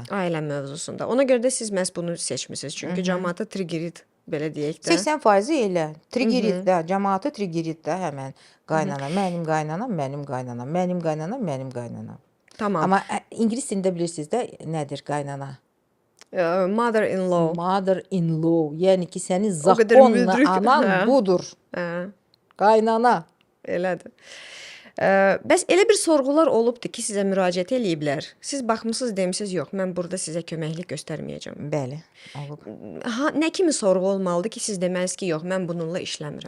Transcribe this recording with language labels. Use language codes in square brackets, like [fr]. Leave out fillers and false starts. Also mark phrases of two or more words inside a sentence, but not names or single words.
[az] Ailə mövzusunda. Ona görə də siz məhz bunu seçmisiniz. Çünki cəmaatı triggerit belə deyək də. 80% elə. Triggerit də, cəmaatı triggerit də həmən qaynana. Mənim qaynanam, mənim qaynanam, mənim qaynanam, mənim qaynanam. Tamam. Amma ingilis dilində bilirsiniz də nədir qaynana? [en] Mother-in-law. Mother-in-law. [az] Yəni ki, sənin O qədər zakonla müdrik. anan Hə. budur. Hə, Qaynana. elədir. Bəs elə bir sorğular olubdu ki, sizə müraciət eləyiblər. Siz baxmısınız, demisiniz, yox, mən burada sizə köməklik göstərməyəcəm. Bəli, olub. Nə kimi sorğu olmalıdır ki, siz deməlisiniz ki, yox, mən bununla işləmirəm.